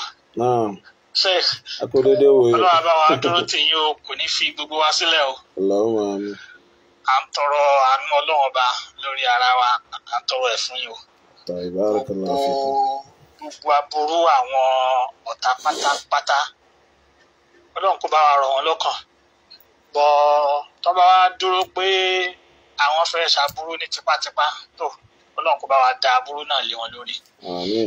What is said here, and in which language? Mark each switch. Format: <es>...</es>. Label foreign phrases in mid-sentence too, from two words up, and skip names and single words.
<yo>Naam. Sheikh. Akódédé wo yìí. Ọlọ́run bá wa dúró tì yín o, kò ní fi gbogbo wa sílẹ̀ o.</yo> <ar>اللهم آمين.</ar> <yo>À ń tọrọ àánú Ọlọ́run ọba lórí ara wa, à ń tọrọ ẹ̀ fún yín o.</yo> <ar>بارك الله فيكم.</ar> <yo>Gbogbo aburú àwọn ọ̀tá pátápátá. Ọlọ́run kó bá wa rọ̀ wọ́n lọ́kàn. Bọ́ tó bá wá dúró pé àwọn fẹ́ ṣàbúrú ní tipátipá tó Ọlọ́run kó bá wa dá aburú náà lé wọn lórí. Àmín.</yo>